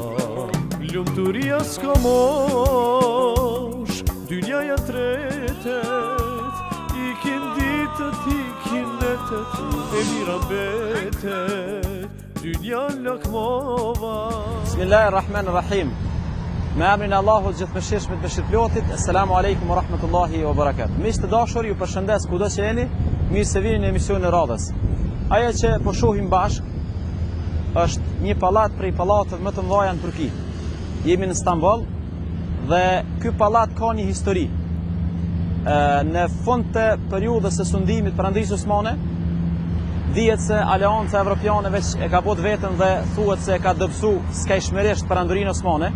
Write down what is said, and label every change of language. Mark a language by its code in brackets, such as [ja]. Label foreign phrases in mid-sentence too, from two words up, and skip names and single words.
[sq] Lumturia s'ka mosh, dynjaja tretet, ikin ditët, ikin netet, e mira mbetet, dynja lakmova. Bismillahirrahmanirrahim. Me emrin e Allahut gjithëmëshirshëm të mëshirëplotit. [ar] السلام عليكم ورحمة الله وبركاته. [sq] Miq të dashur, ju përshëndes kudo që jeni. Mirë se vini në emisionin e radhës. Ajo që po shohim bashk është një pallat prej pallateve më të mëdha në Turqi. Jemi në Istanbul dhe ky pallat ka një histori. Në fund të periudhës së sundimit perandisë osmane, dihet se Aleanca Evropiane veç e ka bot veten dhe thuhet se e ka dobësu skajshmërisht perandorinë osmane.